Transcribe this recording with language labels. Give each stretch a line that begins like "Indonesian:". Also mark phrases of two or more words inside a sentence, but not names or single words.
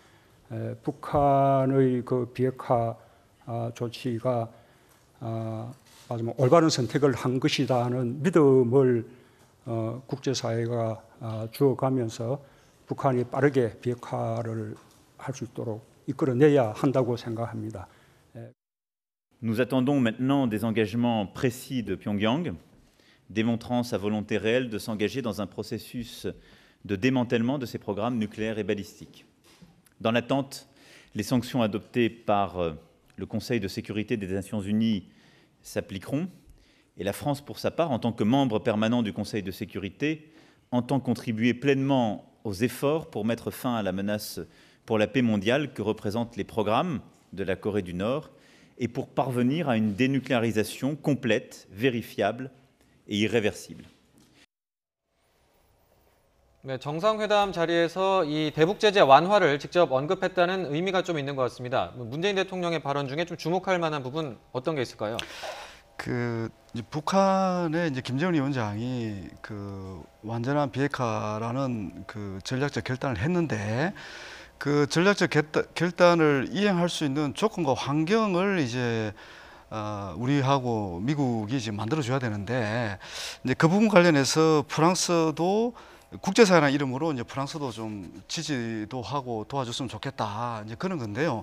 Korean: 북한의 그 비핵화 조치가 마지막 올바른 선택을 한 것이라는 믿음을 국제사회가 주어가면서 북한이 빠르게 비핵화를 할 수 있도록 이끌어내야 한다고 생각합니다.
French: Nous attendons maintenant des engagements précis de Pyongyang, démontrant sa volonté réelle de s'engager dans un processus de démantèlement de ses programmes nucléaires et balistiques. Dans l'attente, les sanctions adoptées par le Conseil de sécurité des Nations Unies s'appliqueront, et la France, pour sa part, en tant que membre permanent du Conseil de sécurité, entend contribuer pleinement aux efforts pour mettre fin à la menace pour la paix mondiale que représentent les programmes de la Corée du Nord et pour parvenir à une dénucléarisation complète, vérifiable et irréversible.
Korean: 네, 정상회담 자리에서 이 대북 제재 완화를 직접 언급했다는 의미가 좀 있는 것 같습니다. 문재인 대통령의 발언 중에 좀 주목할 만한 부분 어떤 게 있을까요? 이제 북한의 이제 김정은 위원장이 그 완전한 비핵화라는 그 전략적 결단을 했는데 그 전략적 결단을 이행할 수 있는 조건과 환경을 이제 우리하고 미국이 이제 만들어줘야 되는데 이제 그 부분 관련해서 프랑스도 국제사회라는 이름으로 이제 프랑스도 좀 지지도 하고 도와줬으면 좋겠다 이제 그런 건데요.